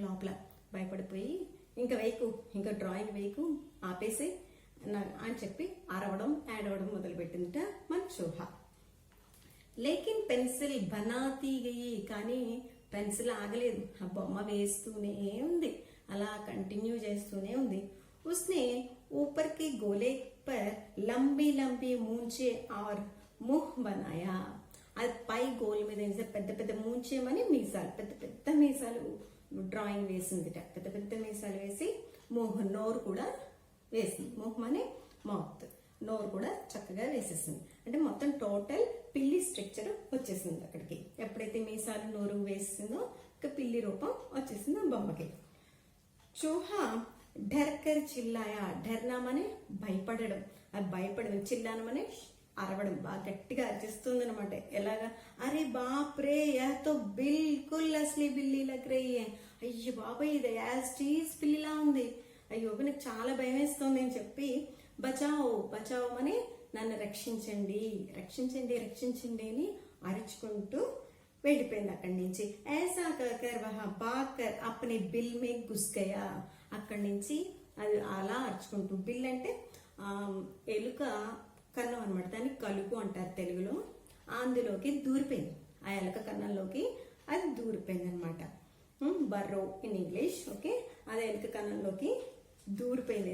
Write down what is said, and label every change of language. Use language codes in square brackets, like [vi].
[te] లోపల భయపడిపోయి ఇంకా వేయకు, ఇంకా డ్రాయింగ్ వేయకు, ఆపేసి అని చెప్పి అరవడం, ఏడవడం మొదలు పెట్టిందట మన చూహా. [hi] లేకిన్ పెన్సిల్ బనాతీ గయి, [te] కానీ పెన్సిల్ ఆగలేదు, ఆ బొమ్మ వేస్తూనే ఉంది, అలా కంటిన్యూ చేస్తూనే ఉంది. [hi] उसने ऊपर के गोले पर लंबी लंबी मूंछे और मुंह बनाया. [te] అది పై గోల్ మీద పెద్ద పెద్ద మూంచేమని మీసాలు, పెద్ద పెద్ద మీసాలు డ్రాయింగ్ వేసిందిట. పెద్ద పెద్ద మీసాలు వేసి నోరు కూడా వేసింది. మొహం అనే మౌత్, నోరు కూడా చక్కగా వేసేసింది. అంటే మొత్తం టోటల్ పిల్లి స్ట్రక్చర్ వచ్చేసింది అక్కడికి. ఎప్పుడైతే మీసాలు నోరు వేసిందో ఒక పిల్లి రూపం వచ్చేసింది ఆ బొమ్మకి. [hi] చూహా ఢర్కర్ చిల్లాయా, [te] ఢర్నామనే భయపడడం, అది భయపడడం, చిల్లానమనే అరవడం, బాగా గట్టిగా అరిచిస్తుంది అనమాట. ఎలాగా, [hi] అరే బాప్ రే యాతో బిల్కుల్ అసలీ బిల్లి లగ్ రహీ హై, [te] అయ్యో బాబాయ్ ఇది యాజ్ టీజ్ పిల్లిలా ఉంది, అయ్యో నాకు చాలా భయం వేస్తుంది అని చెప్పి [hi] బచావో బచావో [te] అని, నన్ను రక్షించండి రక్షించండి రక్షించండి అని అరుచుకుంటూ వెళ్ళిపోయింది అక్కడి నుంచి. [hi] ऐसा कहकर वह भागकर अपने बिल में घुस गया. [te] అక్కడి నుంచి అది అలా అరుచుకుంటూ, బిల్ అంటే ఎలుక కన్నం అనమాట, దాన్ని కలుగు అంటారు తెలుగులో. అందులోకి దూరిపోయింది, ఆ ఎలుక కన్నంలోకి అది దూరిపోయింది అనమాట. [en] Burrow in English, okay. [te] అదే ఎలుక కన్నంలోకి దూరిపోయింది.